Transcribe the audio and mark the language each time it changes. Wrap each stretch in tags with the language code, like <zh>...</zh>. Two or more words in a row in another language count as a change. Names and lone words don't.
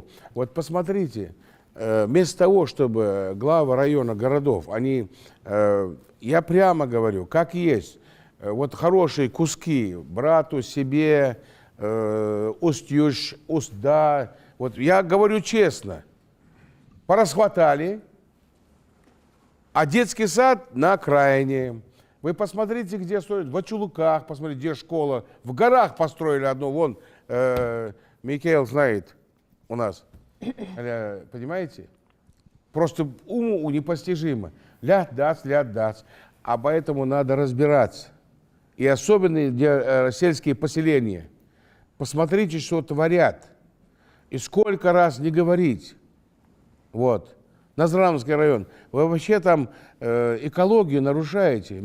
<ru>Вот посмотрите, вместо того, чтобы главы района городов, они, я прямо говорю, как есть, вот хорошие куски брату, себе, Усть-Юж, Усть-Да, вот я говорю честно, порасхватали, а детский сад на окраине. Вы посмотрите, где строят, в Ачулуках, посмотрите, где школа, в горах построили одну, вон, Микаэл знает у нас, понимаете? Просто уму непостижимо. Ляд-дац. А поэтому надо разбираться. И особенно где сельские поселения. Посмотрите, что творят. И сколько раз не говорить. Вот. Назрановский район. Вы вообще там экологию нарушаете.</ru>